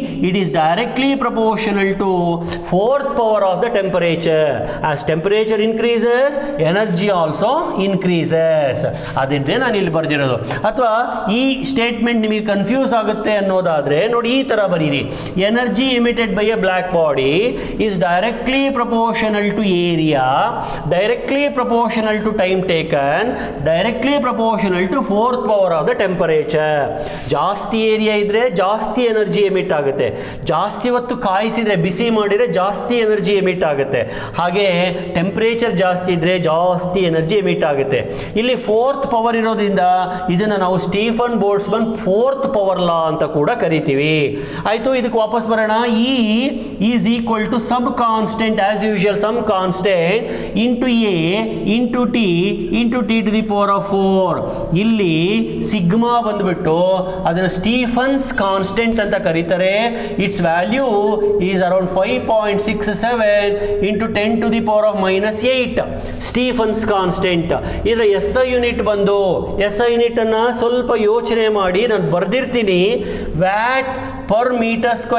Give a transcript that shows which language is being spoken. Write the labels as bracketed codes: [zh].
[en] It is directly proportional to 4th power of the temperature. As temperature increases energy also increases. [kn] ಅದಿದ್ದೇ ನಾನು ಇಲ್ಲಿ ಬರೆದಿರೋದು. ಅಥವಾ ಈ statement ನಿಮಗೆ confuse ಆಗುತ್ತೆ ಅನ್ನೋದಾದರೆ ನೋಡಿ, ಈ ಥರ ಬರೀರಿ. [en] Energy emitted by a black body is directly proportional to area, directly proportional to time taken, directly proportional to 4th power of the temperature. [kn] ಜಾಸ್ತಿ ಏರಿಯಾ ಇದ್ರೆ ಜಾಸ್ತಿ ಎನರ್ಜಿ ಎಮಿಟ್ ಆಗುತ್ತೆ, ಜಾಸ್ತಿ ಹೊತ್ತು ಕಾಯಿಸಿದ್ರೆ ಬಿಸಿ ಮಾಡಿದ್ರೆ ಜಾಸ್ತಿ ಎನರ್ಜಿ ಎಮಿಟ್ ಆಗುತ್ತೆ, ಹಾಗೆ ಟೆಂಪರೇಚರ್ ಜಾಸ್ತಿ ಇದ್ರೆ ಜಾಸ್ತಿ ಎನರ್ಜಿ ಎಮಿಟ್ ಆಗುತ್ತೆ. ಇಲ್ಲಿ 4th ಪವರ್ ಇರೋದ್ರಿಂದ ಇದನ್ನು ನಾವು ಸ್ಟೀಫನ್ ಬೋಲ್ಟ್ಸ್ಮನ್ 4th ಪವರ್ ಲಾ ಅಂತ ಕೂಡ ಕರಿತೀವಿ. ಆಯಿತು, ಇದಕ್ಕೆ ವಾಪಸ್ ಬರೋಣ. [en] E is equal to sub constant as usual, some constant into A into T to the power of 4. [kn] ಇಲ್ಲಿ ಸಿಗ್ಮಾ ಬಂದ್ಬಿಟ್ಟು ಅದನ್ನು ಸ್ಟೀಫನ್ಸ್ ಕಾನ್ಸ್ಟೆಂಟ್ ಅಂತ ಕರೀತಾರೆ. [en] Its value is around 5.67 into 10 to the power of -8 Stefan's constant. [kn] ಇದರ SI unit ಬಂದು, SI unit ಅನ್ನ ಸ್ವಲ್ಪ ಯೋಚನೆ ಮಾಡಿ ನಾನು ಬರ್ದಿರ್ತೀನಿ. Watt per metre square